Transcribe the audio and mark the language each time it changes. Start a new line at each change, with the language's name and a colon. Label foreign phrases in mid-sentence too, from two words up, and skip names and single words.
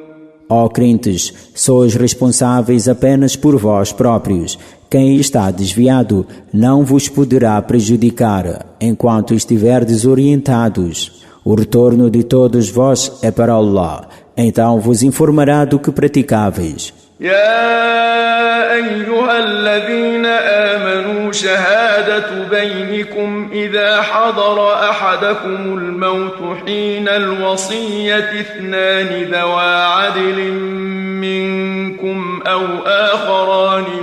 Portuguese: Ó crentes, sois responsáveis apenas por vós próprios. Quem está desviado não vos poderá prejudicar enquanto estiverdes orientados. O retorno de todos vós é para Allah, então vos informará do que praticáveis.
Arabic: يا أيها الذين آمنوا شهادة بينكم إذا حضر أحدكم الموت حين الوصية اثنان ذوى عدل منكم أو آخران